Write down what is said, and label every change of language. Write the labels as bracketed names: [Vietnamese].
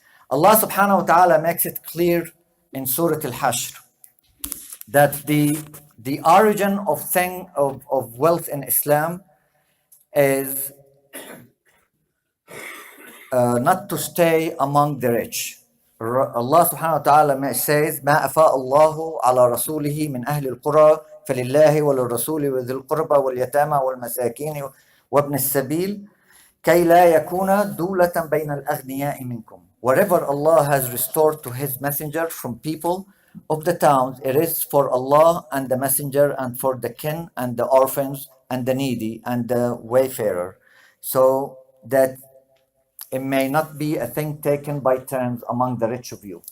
[English] Allah subhanahu wa ta'ala makes it clear in Surah Al-Hashr that the origin of wealth in Islam is not to stay among the rich. Allah subhanahu wa ta'ala says, [Arabic] ما أفاء الله على رسوله من أهل القرى فلله وللرسول وذي القربى واليتامى والمساكين وابن السبيل كي لا يكون دولة بين الأغنياء منكم. [English] Whatever Allah has restored to His messenger from people of the towns, it is for Allah and the messenger and for the kin and the orphans and the needy and the wayfarer, so that it may not be a thing taken by turns among the rich of you.